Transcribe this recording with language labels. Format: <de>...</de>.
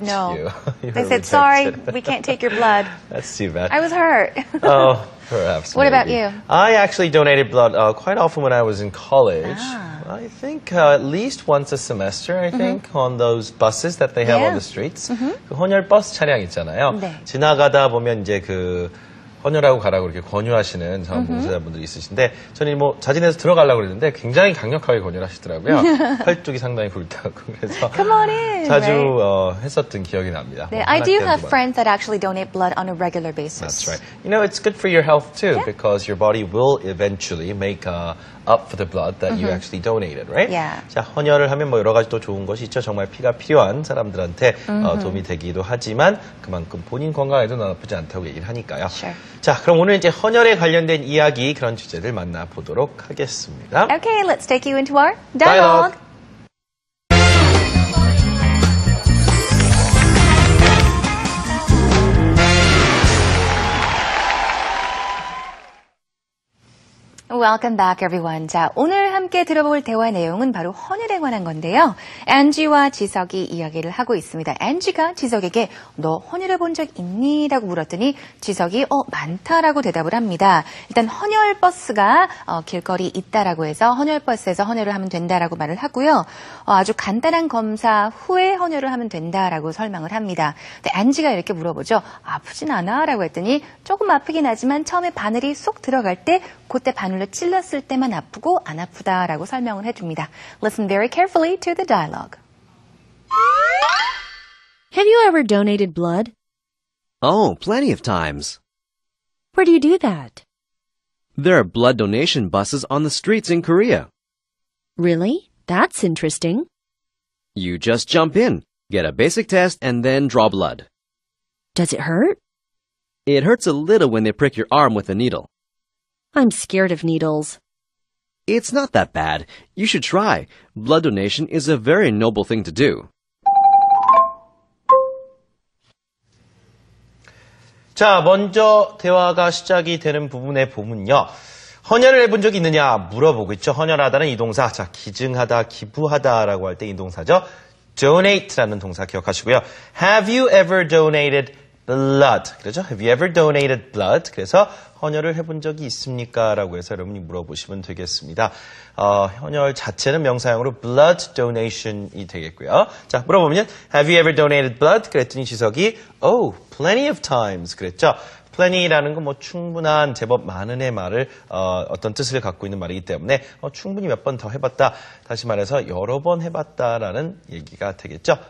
<en>They said no. you. You They were said, sorry, rejected. we can't take your blood. That's too bad. I was hurt. Oh, perhaps. What about maybe. you? I actually donated blood quite often when I was in college. I think at least once a semester, I think, on those buses that they have on the streets.</en> <ko>그 헌혈 버스 차량 있잖아요. 네. 지나가다 보면 이제 그 헌혈하고 가라고 이렇게 권유하시는 자원봉사자분들이 있으신데 저는 뭐 자진해서 들어가려고 그랬는데 굉장히 강력하게 권유하시더라고요. 팔뚝이 상당히 굵다고 그래서</ko> <en>Come on in,</en> <ko>자주</ko> <en>right?</en> <ko>했었던 기억이 납니다.</ko> <en>네, I do have friends that actually donate blood on a regular basis. That's right. You know, it's good for your health too because your body will eventually make up for the blood that you actually donated, right? Yeah.</en> <ko>자, 헌혈을 하면 뭐 여러 가지 또 좋은 것이 있죠. 정말 피가 필요한 사람들한테 도움이 되기도 하지만 그만큼 본인 건강에도 나쁘지 않다고 얘기를 하니까요.</ko> <en>Sure.</en> <ko>자, 그럼 오늘 이제 헌혈에 관련된 이야기 그런 주제들 만나보도록 하겠습니다.</ko> <en>Okay, let's take you into our dialogue. Welcome back, everyone.</en> <ko>자, 오늘 함께 들어볼 대화 내용은 바로 헌혈에 관한 건데요. 앤지와 지석이 이야기를 하고 있습니다. 앤지가 지석에게 너 헌혈해 본 적 있니? 라고 물었더니 지석이 많다라고 대답을 합니다. 일단 헌혈 버스가 길거리 있다라고 해서 헌혈 버스에서 헌혈을 하면 된다라고 말을 하고요. 아주 간단한 검사 후에 헌혈을 하면 된다라고 설명을 합니다. 근데 앤지가 이렇게 물어보죠. 아프진 않아? 라고 했더니 조금 아프긴 하지만 처음에 바늘이 쏙 들어갈 때 그때 바늘로 찔렀을 때만 아프고 안 아프다라고 설명을 해줍니다.</ko> <en>Listen very carefully to the dialogue. Have you ever donated blood? Oh, plenty of times. Where do you do that? There are blood donation buses on the streets in Korea. Really? That's interesting. You just jump in, get a basic test, and then draw blood. Does it hurt? It hurts a little when they prick your arm with a needle. I'm scared of needles. It's not that bad. You should try. Blood donation is a very noble thing to do.</en> <ko>자, 먼저 대화가 시작이 되는 부분에 보면요. 헌혈을 해본 적이 있느냐 물어보고 있죠. 헌혈하다는 이 동사. 자, 기증하다, 기부하다라고 할 때 이 동사죠. donate라는 동사 기억하시고요.</ko> <en>Have you ever donated blood?</en> <ko>그렇죠?</ko> <en>Have you ever donated blood?</en> <ko>그래서 헌혈을 해본 적이 있습니까? 라고 해서 여러분이 물어보시면 되겠습니다. 헌혈 자체는 명사형으로 blood donation이 되겠고요. 자, 물어보면</ko> <en>Have you ever donated blood?</en> <ko>그랬더니 지석이</ko> <en>Oh, plenty of times.</en> <ko>그랬죠. plenty라는 건 뭐 충분한, 제법 많은의 말을 어떤 뜻을 갖고 있는 말이기 때문에 충분히 몇 번 더 해봤다. 다시 말해서 여러 번 해봤다라는 얘기가 되겠죠.</ko>